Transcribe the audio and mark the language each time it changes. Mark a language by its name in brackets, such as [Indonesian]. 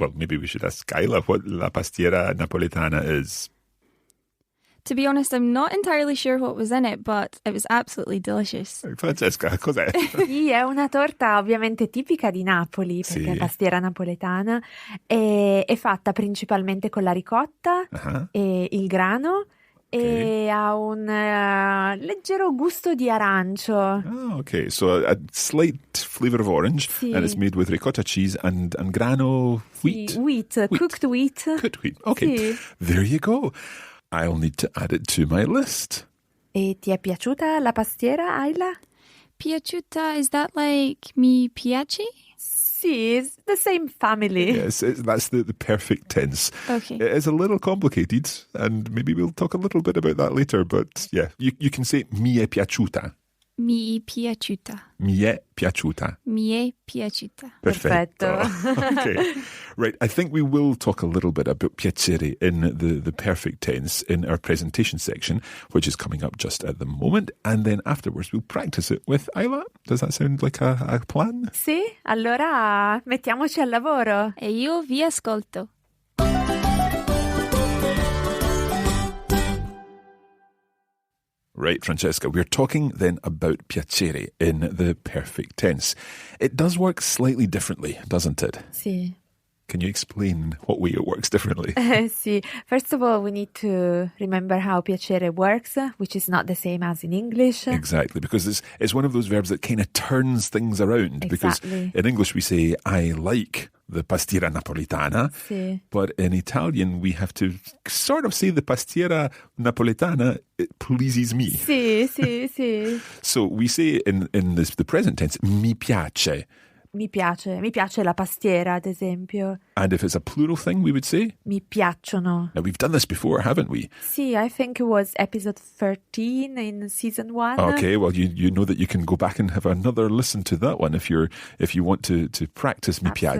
[English] Well, maybe we should ask Isla what la pastiera napoletana is. To be honest, I'm not entirely sure what was in it, but it was absolutely delicious. [Italian] Francesca, cos'è? Sì, è una torta ovviamente tipica di Napoli, perché Sì. è pastiera napoletana, e è fatta principalmente con la ricotta Uh-huh. e il grano, e ha un leggero gusto di arancio. [English] Oh, okay. So a slight flavor of orange, [Italian] Sì. [English] and it's made with ricotta cheese and grano wheat. Sì, wheat, cooked wheat. Cooked wheat. Okay, [Italian] Sì. [English] there you go. I'll need to add it to my list. [Italian] E ti è piaciuta la pastiera, Ayla? [English] Piaciuta, is that like [Italian] mi piace? [English] Sì, it's the same family. Yes, that's the perfect tense. Okay. It is a little complicated, and maybe we'll talk a little bit about that later, but yeah, you can say [Italian] mi è piaciuta. Mi piaciuta. Mi è piaciuta. Mi è piaciuta. Perfetto. Perfetto. [English] Okay. Right. I think we will talk a little bit about piacere in the perfect tense in our presentation section, which is coming up just at the moment. And then afterwards, we'll practice it with Isla. Does that sound like a plan? [Italian] Sì, allora mettiamoci al lavoro. E io vi ascolto. [English] Right, Francesca, we're talking then about piacere in the perfect tense. It does work slightly differently, doesn't it? [Italian] Sì. [English] Can you explain what way it works differently? [Italian] Sì. [English] First of all, we need to remember how piacere works, which is not the same as in English. Exactly, because it's one of those verbs that kind of turns things around. Exactly. Because in English we say, I like the pastiera napoletana. [Italian] Sì. [English] But in Italian we have to sort of say the pastiera napoletana, it pleases me. [Italian] Sì. [English] So we say in the present tense, [Italian] mi piace. Mi piace la pastiera, ad esempio. [English] And if it's a plural thing, we would say? [Italian] Mi piacciono. [English] Now, we've done this before, haven't we? Sì, I think it was episode 13 in season 1. Okay, well, you know that you can go back and have another listen to that one if you want to practice [Italian] mi piace,